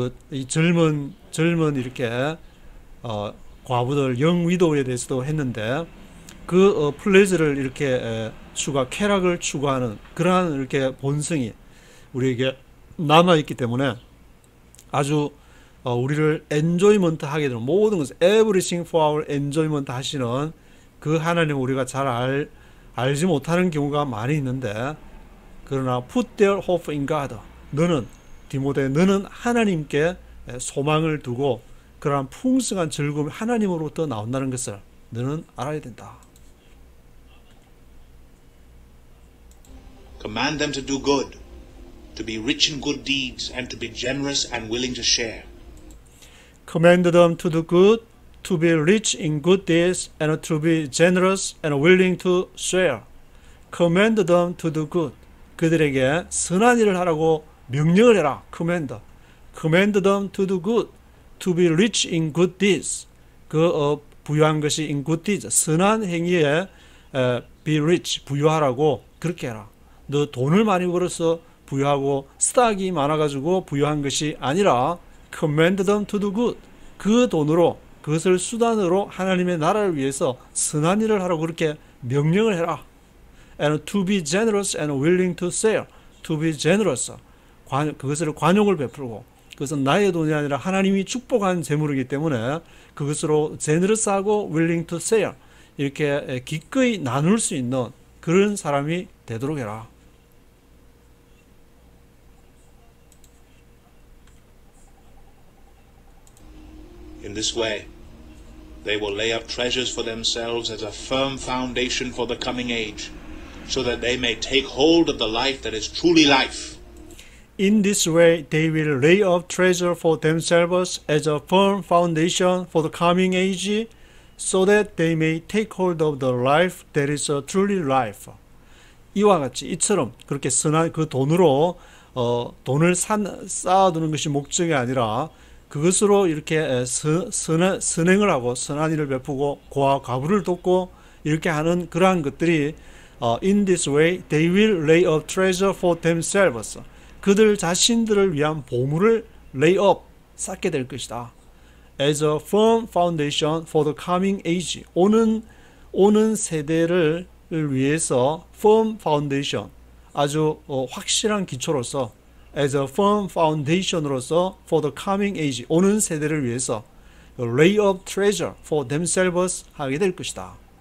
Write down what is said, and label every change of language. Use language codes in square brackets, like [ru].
[ko] 이 젊은 이렇게 과부들 영위도에 대해서도 했는데 그 플레저를 이렇게 쾌락을 추구하는 그러한 이렇게 본성이 우리에게 남아 있기 때문에 아주 우리를 엔조이먼트 하게 되는 모든 것을 [en] everything for our enjoyment [ko] 하시는 그 하나님을 우리가 잘 알지 못하는 경우가 많이 있는데, 그러나 [en] put their hope in God. [ko] 디모데 너는 하나님께 소망을 두고 그러한 풍성한 즐거움이 하나님으로부터 나온다는 것을 너는 알아야 된다. [en] Command them to do good, to be rich in good deeds, and to be generous and willing to share. Command them to do good, to be rich in good deeds, and to be generous and willing to share. Command them to do good. [ko] 그들에게 선한 일을 하라고 명령을 해라. [en] Command them to do good, to be rich in good deeds. [ko] 부유한 것이 [en] in good deeds, [ko] 선한 행위에 [en] be rich, [ko] 부유하라고 그렇게 해라. 너 돈을 많이 벌어서 부유하고 스탁이 많아가지고 부유한 것이 아니라 [en] command them to do good. [ko] 그 돈으로, 그것을 수단으로 하나님의 나라를 위해서 선한 일을 하라고 그렇게 명령을 해라. [en] And to be generous and willing to share. To be generous. [ko] 그것을 관용을 베풀고, 그것은 나의 돈이 아니라 하나님이 축복한 재물이기 때문에 그것으로 generous하고 [en] willing to share, [ko] 이렇게 기꺼이 나눌 수 있는 그런 사람이 되도록 해라. [en] In this way, they will lay up treasures for themselves as a firm foundation for the coming age, so that they may take hold of the life that is truly life. In this way, they will lay up treasure for themselves as a firm foundation for the coming age, so that they may take hold of the life that is truly life. [ko] 이와 같이 이처럼 그렇게 선한 그 돈으로 돈을 쌓아두는 것이 목적이 아니라 그것으로 이렇게 선행을 하고 선한 일을 베푸고 고아 과부를 돕고 이렇게 하는 그러한 것들이 [en] in this way they will lay up treasure for themselves. [ko] 그들 자신들을 위한 보물을 [en] lay up, [ko] 쌓게 될 것이다. [en] As a firm foundation for the coming age. [ko] 오는 세대를 위해서 [en] firm foundation, [ko] 아주 확실한 기초로서 [en] as a firm foundation으로서 for the coming age, 오는 세대를 위해서 lay up treasure for themselves [ko] 하게 될 것이다.